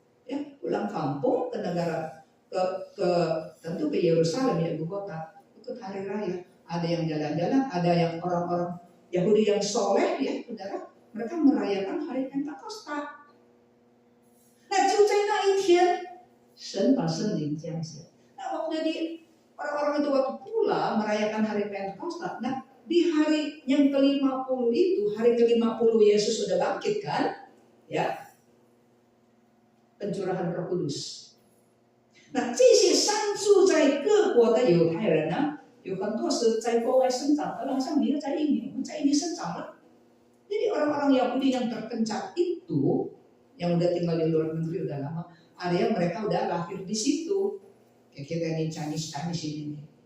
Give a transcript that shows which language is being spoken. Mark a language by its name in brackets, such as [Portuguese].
[Indonesian] Ya, pulang kampung ke negara ke tentu ke Yerusalem ya ibu kota ikut hari raya. Ada yang jalan-jalan, ada yang orang-orang Yahudi yang soleh ya saudara, mereka merayakan hari Pentakosta. [Chinese] Nah, 就在那一天，神把圣灵降下。 [Indonesian] Nah, waktu jadi orang-orang itu waktu pula merayakan hari Pentakosta. Nah, di hari yang ke-50 itu, hari ke-50 Yesus sudah bangkit kan? Ya. Pencurahan Roh Kudus. [Chinese] 那这些散住在各国的犹太人呢，有很多是在国外生长的，好像你在印尼，我们在印尼生长了。 [Indonesian] Jadi orang-orang Yahudi yang terpencar itu, yang udah tinggal di luar negeri udah lama, ada yang mereka udah lahir di situ. Kayak kita ini Chinese ini.